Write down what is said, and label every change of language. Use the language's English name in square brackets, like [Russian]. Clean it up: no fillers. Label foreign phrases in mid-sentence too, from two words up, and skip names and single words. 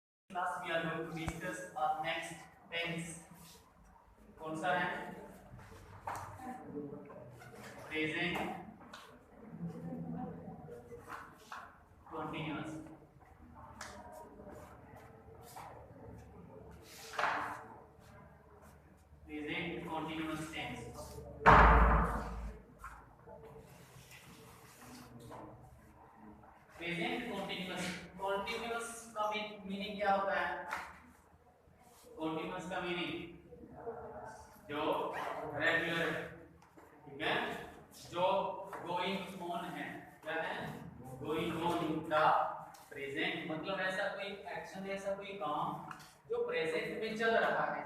[English] class we are going to discuss our next tense. [Hindi] कौन सा है? [English] Present continuous. Present continuous tense. Present continuous. [Hindi] Continuous का मीनिंग क्या होता है? Continuous का मीनिंग जो रेगुलर है, ठीक है, जो [English] going on [Hindi] है, क्या है? [English] going on in the present, [Hindi] मतलब ऐसा कोई एक्शन, ऐसा कोई काम जो प्रेजेंट में चल रहा है।